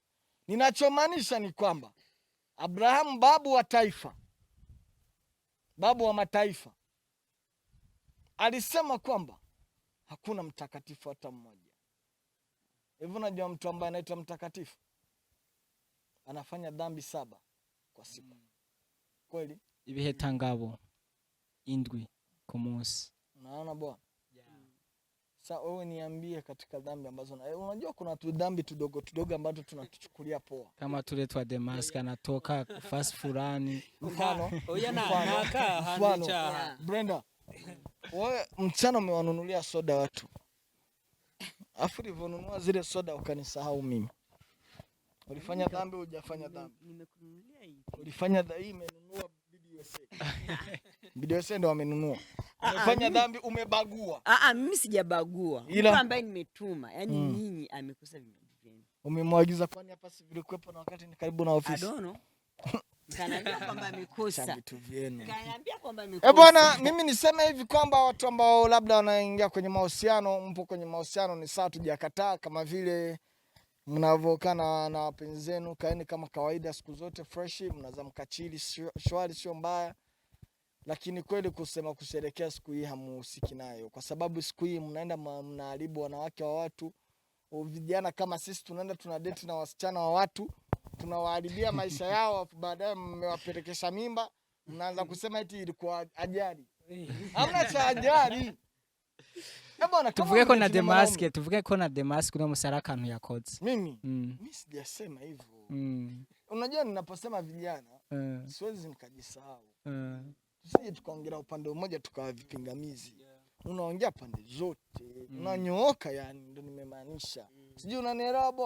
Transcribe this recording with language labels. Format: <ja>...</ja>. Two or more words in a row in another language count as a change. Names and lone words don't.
<sw>Ninachomaanisha ni kwamba Abraham, babu wa taifa, babu wa mataifa, alisema kwamba hakuna mtakatifu hata mmoja. Hivyo unajua mtu ambaye anaitwa mtakatifu anafanya dhambi 7 kwa siku. Kweli?</sw> <rn>Ibihe tangabo indwi ku munsi.</rn> <sw>Unaona bwana? Sasa wewe niambie katika dhambi ambazo unajua kuna tu dhambi tudogo ambazo tunatuchukulia poa. Kama tule twa Damascus anatoka fast fulani. Mfano, Brenda. Wewe mchana umewanunulia soda watu. Afu ulivyonunua zile soda ukanisahau mimi. Ulifanya dhambi au hujafanya dhambi? Nimekununulia hii. Ulifanya dhambi, imenunua BDUSA. BDUSA ndio wamenunua. Umefanya dhambi, umebagua. Mimi sijabagua. Mtu ambaye nimetuma, yani nyinyi amekosa vitu vyenu. Umemwagiza kwani hapa si vile kuepo na wakati ni karibu na ofisi.</sw> <en>I don't know.</en> <sw>Kanaambia kwamba amekosa vitu vyenu. Kanaambia kwamba amekosa. Bwana, mimi niseme hivi kwamba watu ambao labda wanaingia kwenye mahusiano, mpo kwenye mahusiano, ni sawa, tujakataa. Kama vile mnavokana na wapenzi zenu, kaeni kama kawaida siku zote fresh, mnaza mkachili shwari, sio mbaya. Lakini kweli kusema kusherekea siku hii hamuhusiki nayo, kwa sababu siku hii mnaenda mnaharibu wanawake wa watu. Vijana kama sisi tunaenda tuna date na wasichana wa watu, tunawaharibia maisha yao, baadaye mmewapelekesha mimba, mnaanza kusema eti ilikuwa ajali. Hamna cha ajali.</sw> <rn>Tuvuge ko na Damascus no musaraka akantu yakoze.</rn> <sw>Mimi sijasema hivyo. Unajua ninaposema vijana, siwezi nikajisahau. Tusije tukaongea upande mmoja tukawa vipingamizi. Unaongea pande zote. Unanyooka, yani ndio nimemaanisha. Sijui unanielewa bwana?</sw>